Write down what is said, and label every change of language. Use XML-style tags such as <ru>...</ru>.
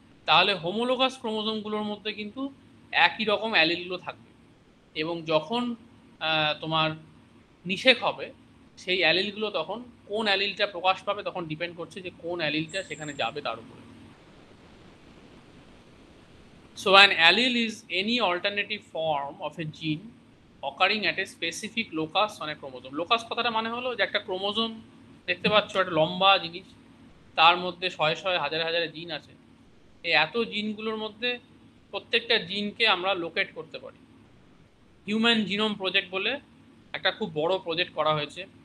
<bn>তাহলে হোমোলোগাস ক্রোমোজোমগুলোর মধ্যে কিন্তু একই রকম অ্যালিলগুলো থাকবে, এবং যখন তোমার নিষেক হবে সেই অ্যালিলগুলো তখন কোন অ্যালিলটা প্রকাশ পাবে তখন ডিপেন্ড করছে যে কোন অ্যালিলটা সেখানে যাবে তার উপরে।</bn> <en>So an allele is any alternative form of a gene occurring at a specific locus on a chromosome.</en> <bn>Locus কথাটা মানে হলো যে একটা ক্রোমোজোম দেখতে পাচ্ছ, একটা লম্বা জিনিস, তার মধ্যে শয়ে শয়ে হাজারে হাজারে জিন আছে। এই এত জিনগুলোর মধ্যে প্রত্যেকটা জিনকে আমরা লোকেট করতে পারি। হিউম্যান জিনোম প্রজেক্ট বলে একটা খুব বড় প্রজেক্ট করা হয়েছে।</bn>